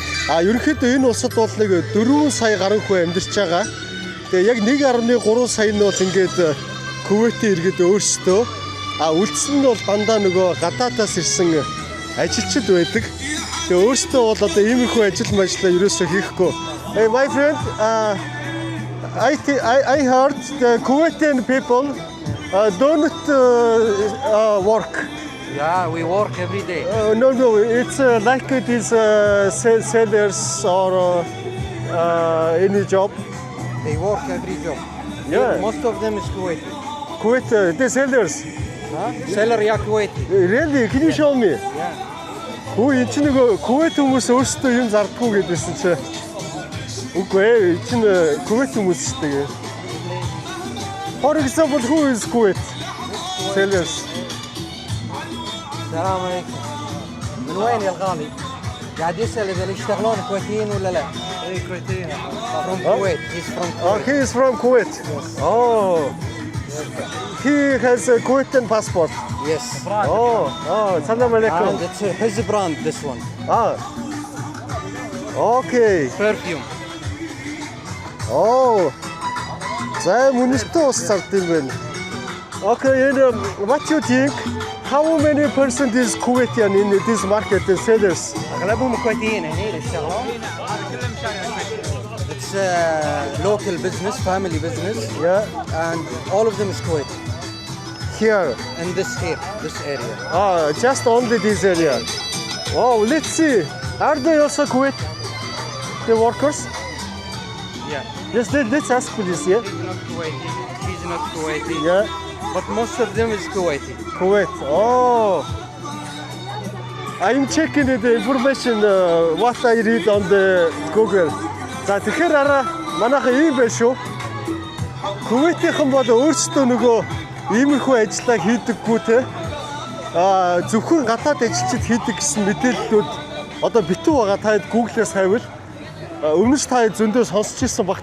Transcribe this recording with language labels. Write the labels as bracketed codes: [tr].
[mn] Ерөнхийдөө энэ улсад бол нэг 4 сая гаруй хүн амьдарч байгаа. Тэгээ яг 1.3 сая нь бол ингээд Кувейтийн иргэд өөрсдөө үлдсэн нь бол дандаа нөгөө гадаадаас ирсэн ажилчид байдаг. Тэгээ өөрсдөө бол одоо иймэрхүү ажил мажлаа ерөөсөө хийхгүй. [en] Hey my friend, I heard the Kuwaitian people don't work. Yeah, we work every day. No, it's like it is sellers or any job. They work every job. Yeah. Most of them is Kuwaiti. Kuwait, the sellers. Seller yeah, Kuwaiti. Really? Can you show me? Yeah. [mn] Хөө энэ чинь нөгөө Kuwait хүмүүс өөрсдөө юм зардаггүй гэдээсэн чи. Үгүй ээ, энэ чинь Kuwait хүмүүс шүү дээ. [en] For example, who is Kuwait? Sellers. [ar] السلام عليكم. من وين يا الغالي؟ قاعد يسأل إذا اللي يشتغلون كويتيين ولا لا؟ إيه كويتيين. [en] From Kuwait. He's from Kuwait. Oh, he is from Kuwait. Oh. He has a Kuwaitan passport. Yes. Oh, salam alaikum. And it's his brand, this one. Ah. Okay. Perfume. [mn] Oh. За мөнөстэй ус цард юм байна. [en] Okay, what you think? How many percent is Kuwaitian in this market, the sellers? [ar] أغلبهم كويتيين هني اللي يشتغلون. [en] It's a local business, family business, Yeah, and all of them is Kuwaiti. here. In this area. Just only this area. Wow, let's see. Are they also Kuwait? The workers? Yeah. Yes, let's ask please, yeah? He's not Kuwaiti. She's not Kuwaiti. Yeah, But most of them is Kuwaiti. Kuwait. Oh. I'm checking the information what I read on the Google. [mn] За тэгэхээр араа манайхан ийм байх шүү. Kuwait-ийнхэн бол өөрсдөө нөгөө иймэрхүү ажиллаа хийдэггүй те. Зөвхөн гадаад ажилчид хийдэг гэсэн мэдээллүүд одоо битүү байгаа. Та Google-ээс хайвал өмнөж та зөндөө сонсч ирсэн баг.